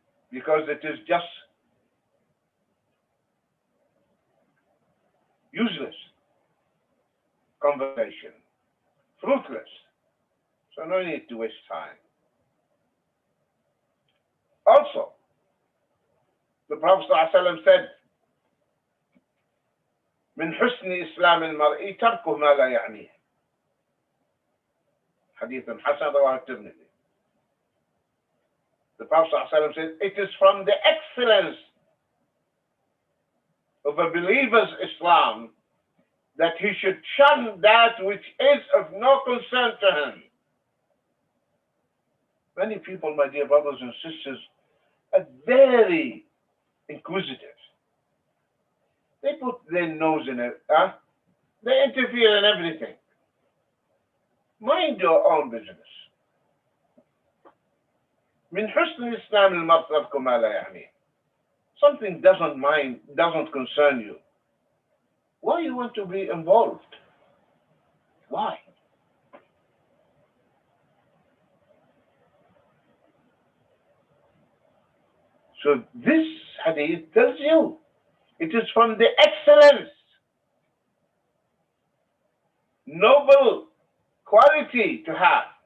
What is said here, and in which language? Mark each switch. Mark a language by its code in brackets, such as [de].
[en] Because it is just useless conversation, fruitless. So no need to waste time. Also, the Prophet ﷺ said, [ar] من حسن إسلام المرء تركه ما لا يعنيه. حديث حسن رواه الترمذي. [en] The Prophet ﷺ said, it is from the excellence of a believer's Islam that he should shun that which is of no concern to him. Many people, my dear brothers and sisters, are very inquisitive. They put their nose in it. They interfere in everything. Mind your own business. [ar] من حسن الإسلام المرء ترك ما لا يعنيه. [en] Something doesn't concern you. Why you want to be involved? Why? So this hadith tells you it is from the excellence, noble quality to have.